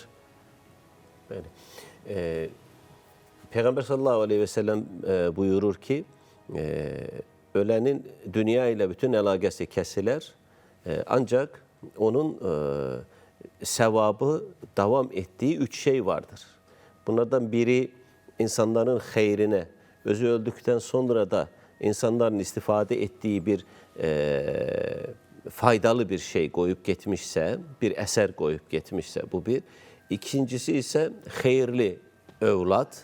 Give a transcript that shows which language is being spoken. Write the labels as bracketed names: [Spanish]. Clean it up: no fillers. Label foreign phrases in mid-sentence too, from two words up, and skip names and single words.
[Azerbaijani] Bəli. Peyğəmbər [Arabic] sallallahu aleyhi və səlləm [Azerbaijani] buyurur ki, ölənin dünya ilə bütün əlaqəsi kəsilər, [Turkish] ancaq onun sevabı davam ettiği 3 şey vardır. Bunlardan biri insanların xeyrinə, özü öldükten sonra da insanların istifade ettiği bir faydalı bir şey koyup gitmişse, bir eser koyup gitmişse bu bir. İkincisi ise hayırlı evlat.